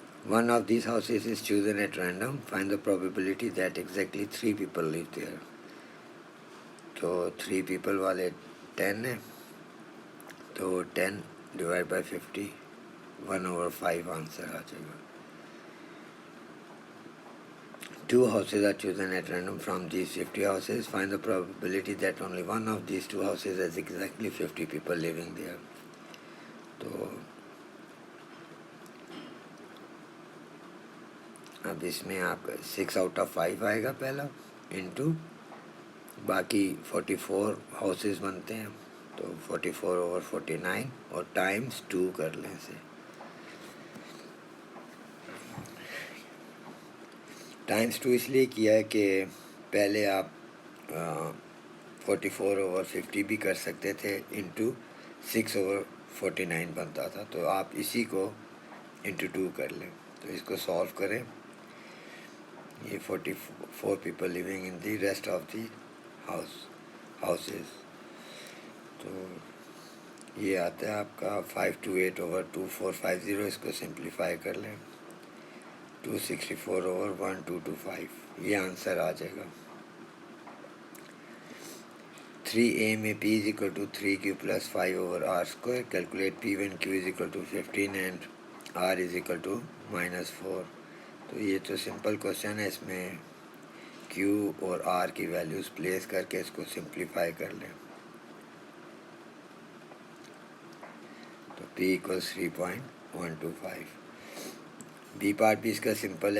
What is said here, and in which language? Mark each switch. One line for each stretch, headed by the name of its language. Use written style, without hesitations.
English: One of these houses is chosen at random. Find the probability that exactly 3 people live there.
Urdu: تو 3 people والے 10 ہیں تو 10 divide by 50 1/5 answer آ جائے گا.
English: 2 houses are chosen at random from these 50 houses. Find the probability that only one of these 2 houses has exactly 50 people living there.
Urdu: تو اب اس میں آپ کا 6 آؤٹ آف 5 آئے گا پہلا انٹو باقی 44 ہاؤسز بنتے ہیں تو 44/49 اور ٹائمز 2 کر لیں اسے. ٹائمز 2 اس لیے کیا ہے کہ پہلے آپ 44/50 بھی کر سکتے تھے انٹو 6/49 بنتا تھا, تو آپ اسی کو انٹو 2 کر لیں. تو اس کو سالو کریں.
English: یہ 44 people living in the rest of the houses.
Urdu: تو یہ آتا ہے آپ کا 528/2450. اس کو سمپلیفائی کر لیں 264/1225. یہ آنسر آ جائے گا.
English: 3a میں p is equal to 3q plus 5/r². Calculate p1q is equal to 15 and r is equal to -4.
Urdu: تو یہ تو سمپل کوشچن ہے, اس میں q اور r کی ویلیوز پلیس کر کے اس کو سمپلیفائی کر لیں. تو p equals 3.125. بی پارٹ بھی اس کا سمپل ہے.